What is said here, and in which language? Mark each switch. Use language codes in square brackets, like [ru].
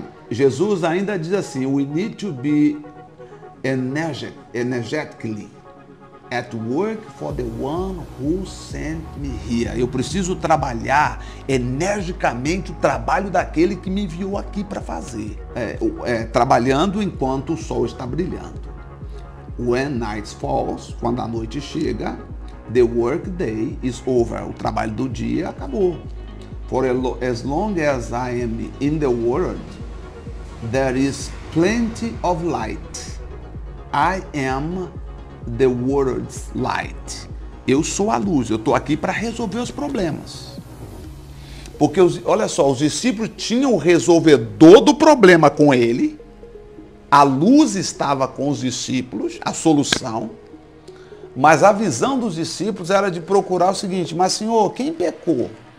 [en] Jesus [pt] ainda diz assim: [en] we need to be energetically at work for the one who sent me here. [pt] Eu preciso trabalhar energicamente o trabalho daquele que me enviou aqui para fazer. Trabalhando enquanto o sol está brilhando. [en] When night falls, [pt] quando a noite chega, [en] the work day is over. [pt] O trabalho do dia acabou. [en] For as long as I am in the world, there is plenty of light. I am the world's light. [pt] Eu sou a luz, eu estou aqui para resolver os problemas. Porque, olha só, os discípulos tinham o resolvedor do problema com ele, a luz estava com os discípulos, a solução, mas a visão dos discípulos era de procurar o seguinte: mas Senhor, quem pecou?